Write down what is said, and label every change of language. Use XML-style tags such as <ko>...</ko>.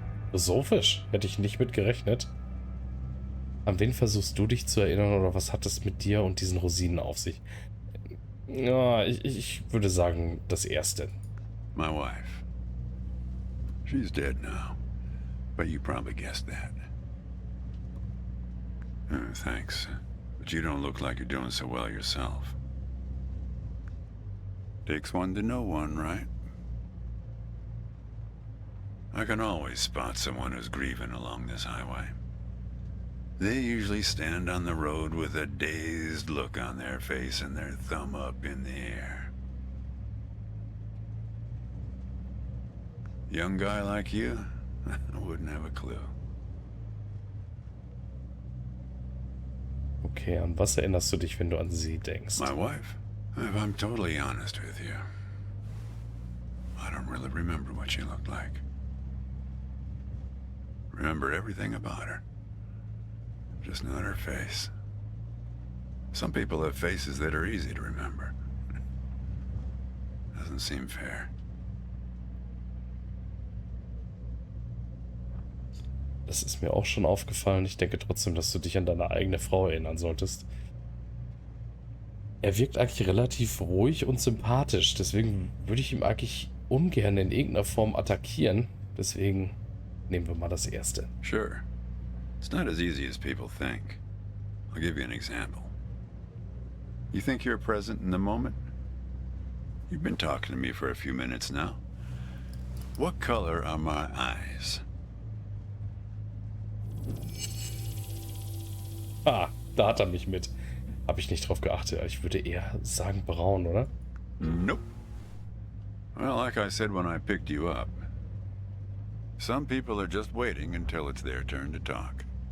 <de>Philosophisch hätte ich nicht mit gerechnet. An wen versuchst du dich zu erinnern oder was hat es mit dir und diesen Rosinen auf sich? Ja, ich würde sagen, das erste.</de> <en>My wife. She's dead now, but you probably guessed that. Thanks. but you don't look like you're doing so well yourself. Takes one to know one, right? I can always spot someone who's grieving along this highway. They usually stand on the road with a dazed look on their face and their thumb up in the air. Young guy like you, I wouldn't have a clue.</en> <de>Okay, an was erinnerst du dich, wenn du an sie denkst?</de> <en>My wife? If I'm totally honest with you, I don't really remember what she looked like. Remember everything about her. Just not her face. Some people have faces that are easy to remember. Doesn't seem fair.</en> <de>Das ist mir auch schon aufgefallen. Ich denke trotzdem, dass du dich an deine eigene Frau erinnern solltest. Er wirkt eigentlich relativ ruhig und sympathisch. Deswegen würde ich ihm eigentlich ungern in irgendeiner Form attackieren. Deswegen nehmen wir mal das erste.</de> <en>Sure. It's not as easy as people think. I'll give you an example. You think you're present in the moment? You've been talking to me for a few minutes now. What color are my eyes?</en> <de>Ah, da hat er mich mit. Habe ich nicht drauf geachtet. Ich würde eher sagen braun, oder?</de> <en>Nope. Well, like I said when I picked you up, some people are just waiting until it's their turn to talk.</en>